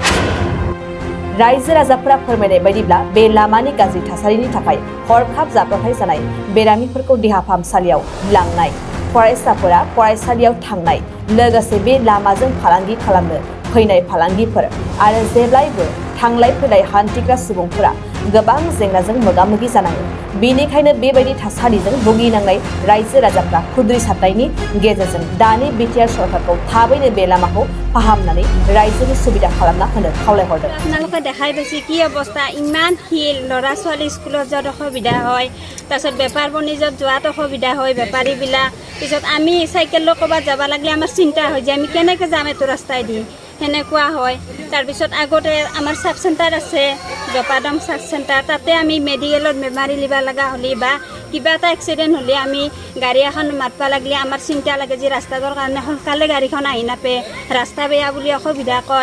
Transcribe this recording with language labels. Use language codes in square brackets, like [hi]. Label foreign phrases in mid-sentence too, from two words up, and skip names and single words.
[brx] रायजो राजाफोरा फोरमायनाय बायदिब्ला बे लामानि गाज्रि थासारिनि थाखाय हरखाब जाब्रबथाय जानाय, बेरामिफोरखौ देहा फाहामसालियाव लांनाय, फरायसाफोरा फरायसालियाव थांनाय, लोगोसे बे लामाजों फालांगि खालामनो फैनाय फालांगिफोर आरो जेब्लायबो थांलाय फैलाय हान्थिग्रा सुबुंफोरा गोबां जेंनाजों मोगा-मोगि जानाङो। बेनिखायनो बेबायदि थासारिजों भुगिनांनाय रायजो राजाफ्रा खुद्रिसारनायनि गेजेरजों दानि बिटिआर सरकारखौ थाबैनो बे लामाखौ फाहामनानै रायजोनि सुबिदा खालामना होनो खावलायहरदों। [as] আপোনালোকে দেখাই পাইছে কি অৱস্থা, ইমান শিল, ল'ৰা ছোৱালী স্কুলত যোৱাত অসুবিধা হয়, তাৰপিছত বেপাৰ বাণিজ্যত যোৱাত অসুবিধা হয় বেপাৰীবিলাক। পিছত আমি চাইকেল লৈ ক'ৰবাত যাব লাগিলে আমাৰ চিন্তা হয় যে আমি কেনেকৈ যাম এইটো ৰাস্তাই দি, সেনেকুৱা হয়। তাৰপিছত আগতে আমাৰ [en] sub centre [as] আছে, জপাদম চাব চেণ্টাৰ, তাতে আমি মেডিকেলত বেমাৰী নিব লগা হ'লে বা কিবা এটা এক্সিডেণ্ট হ'লে আমি গাড়ী এখন মাতিব লাগিলে আমাৰ চিন্তা লাগে যে ৰাস্তাটোৰ কাৰণে সোনকালে গাড়ীখন আহি নাপায়, ৰাস্তা বেয়া বুলি অসুবিধা কয়।